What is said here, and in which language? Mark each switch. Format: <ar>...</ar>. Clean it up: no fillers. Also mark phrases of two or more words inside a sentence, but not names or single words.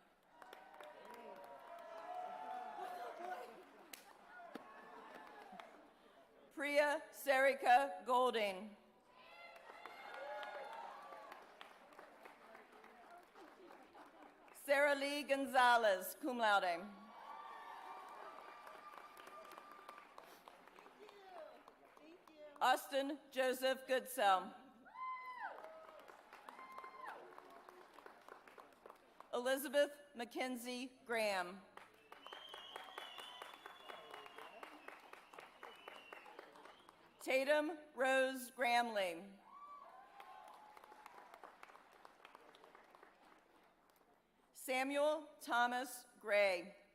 <en>Priya Sarika Golding. Sarah Lee Gonzalez,</en> <la>cum laude.</la> <en>Austin Joseph Goodsell. Elizabeth Mackenzie Graham. Tatum Rose Gramley. Samuel Thomas Gray.</en>